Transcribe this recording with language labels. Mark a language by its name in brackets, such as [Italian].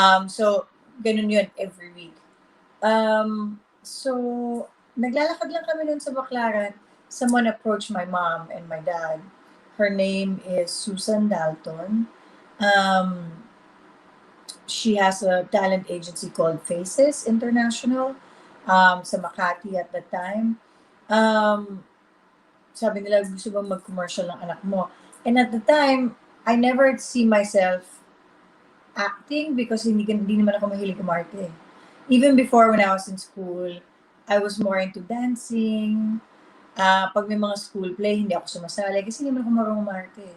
[Filipino] So, ganun yun [English] every week. [Filipino] So, naglalakad lang kami nun sa Baclaran. [English] Someone approached my mom and my dad. Her name is Susan Dalton. She has a talent agency called Faces International sa Makati at that time. [Filipino] Sabi nila, gusto bang mag-commercial ng anak mo? [English] And at the time, I never see myself acting because [Filipino] hindi naman ako mahilig umarte. [English] Even before when I was in school, I was more into dancing. [Filipino] Pag may mga school play, hindi ako sumasali kasi hindi naman ako marunong umarte.